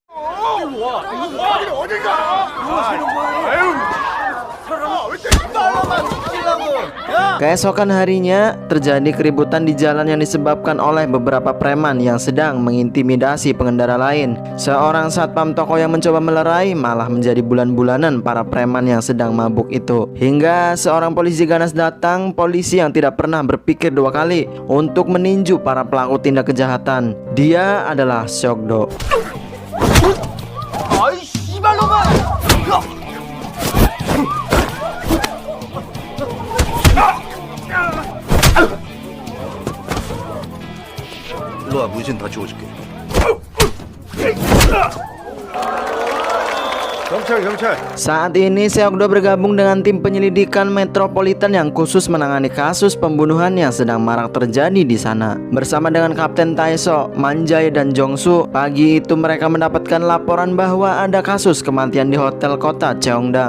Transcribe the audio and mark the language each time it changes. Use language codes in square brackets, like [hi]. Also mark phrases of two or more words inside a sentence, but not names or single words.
[id] Keesokan harinya terjadi keributan di jalan yang disebabkan oleh beberapa preman yang sedang mengintimidasi pengendara lain. Seorang satpam toko yang mencoba melerai malah menjadi bulan-bulanan para preman yang sedang mabuk itu. Hingga seorang polisi ganas datang, polisi yang tidak pernah berpikir 2 kali untuk meninju para pelaku tindak kejahatan. Dia adalah Seokdo. [ko] 일로 와, 문신 다 지워줄게. 경찰. [id] Saat ini Seokdo bergabung dengan tim penyelidikan metropolitan yang khusus menangani kasus pembunuhan yang sedang marak terjadi di sana. Bersama dengan Kapten Taeso, Manjay, dan Jongsu, pagi itu mereka mendapatkan laporan bahwa ada kasus kematian di hotel kota Cheongdam.